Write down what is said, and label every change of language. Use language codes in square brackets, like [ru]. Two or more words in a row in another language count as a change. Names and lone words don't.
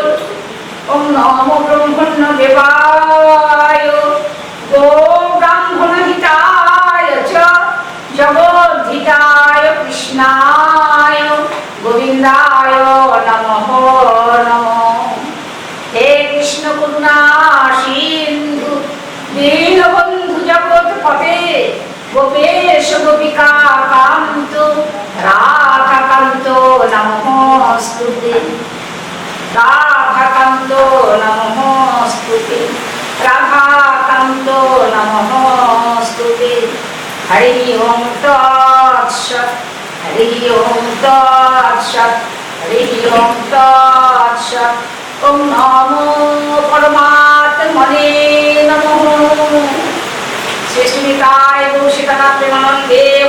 [sa] ওম নমো ব্রহ্মণ্য দেবায় গো ব্রাহ্মণ হিতায় চ জগদ্ধিতায় কৃষ্ণায় গোবিন্দায় নমঃ নমঃ। হে কৃষ্ণ করুণা সিন্ধু দীনবন্ধু জগৎপতে গোপেশ গোপিকা কান্ত রাধাকান্ত নমস্তুতে, রাধাকান্ত নমস্তুতে, রাধাকান্ত নমস্তুতে। হরি ওম তৎসৎ, হরি ওম তৎসৎ, হরি ওম তৎসৎ। ওম নমো পরমাত্মনে নমঃ। [bn] শ্রী শ্রী নিতাই গৌর সীতানাথ প্রেমানন্দে